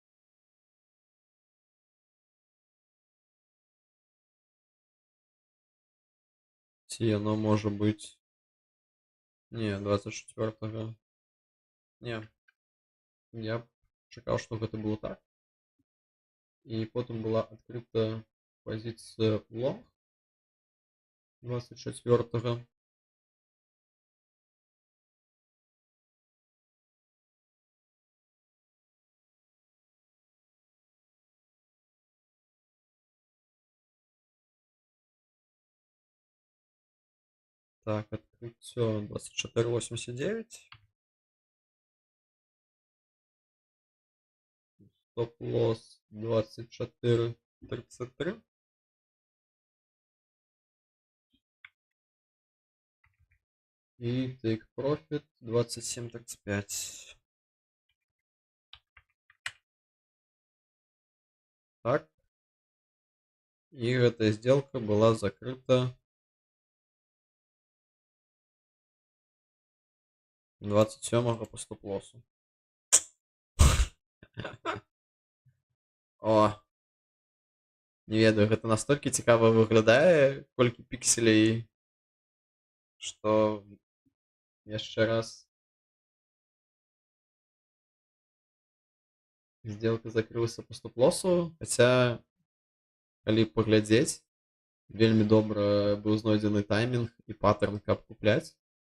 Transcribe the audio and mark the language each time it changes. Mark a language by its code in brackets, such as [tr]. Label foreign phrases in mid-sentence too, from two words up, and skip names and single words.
[be] Ці яно можа быць... Не, 24-го. Не. Я чакаў, што гэта было так. І потым была адкрыта пазіцыя лонг 24-го. [ru] Так, открытие 24.89. Стоп-лосс 24.33. И [en] take profit [ru] 27.35. Так. И эта сделка была закрыта 27-го по стоп-лоссу. [be] О, не ведаю, гэта настолькі цікава выглядае, колькі пікселей, што яшчэ раз сделка закрылася по стоп-лоссу, хаця, калі паглядзець, вельмі добра быў знойдзены таймінг і паттерн, каб купляць.